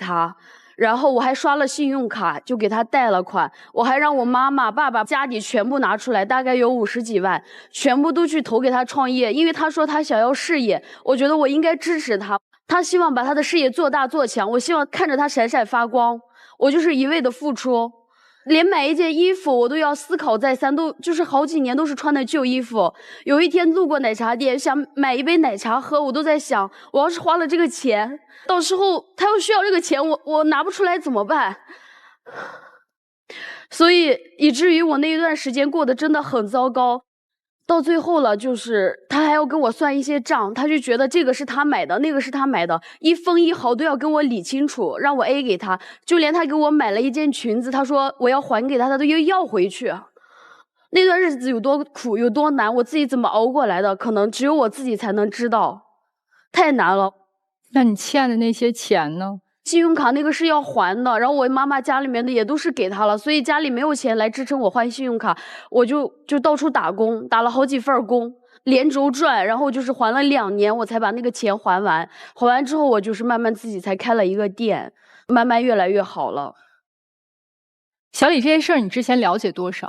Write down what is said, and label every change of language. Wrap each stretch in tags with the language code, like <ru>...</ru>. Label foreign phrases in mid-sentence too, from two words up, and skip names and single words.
<zh>他，然後我還刷了信用卡，就給他貸了款，我還讓我媽媽、爸爸家裡全部拿出來，大概有50幾萬，全部都去投給他創業，因為他說他想要事業，我覺得我應該支持他，他希望把他的事業做大做強，我希望看着他閃閃發光，我就是一味的付出，連買一件衣服我都要思考再三，都就是好幾年都是穿的舊衣服。有一天路過奶茶店，想買一杯奶茶喝，我都在想，我要是花了這個錢，到時候他要需要這個錢，我拿不出來怎麼辦？所以以至於我那一段時間過得真的很糟糕。到最後了，就是他還要跟我算一些賬，他就覺得這個是他買的，那個是他買的，一分一毫都要跟我理清楚，讓我 A 給他。就連他給我買了一件裙子，他說我要還給他，他都要回去。那段日子有多苦有多難，我自己怎麼熬過來的，可能只有我自己才能知道，太難了。那你欠的那些錢呢？信用卡那個是要還的，然後我媽媽家裡面的也都是給他了，所以家裡沒有錢來支撐我還信用卡，我就到處打工，打了好幾份工，連軸轉，然後就是還了2年，我才把那個錢還完。還完之後，我就是慢慢自己才開了一個店，慢慢越來越好了。小李，這些事兒你之前了解多少？</zh>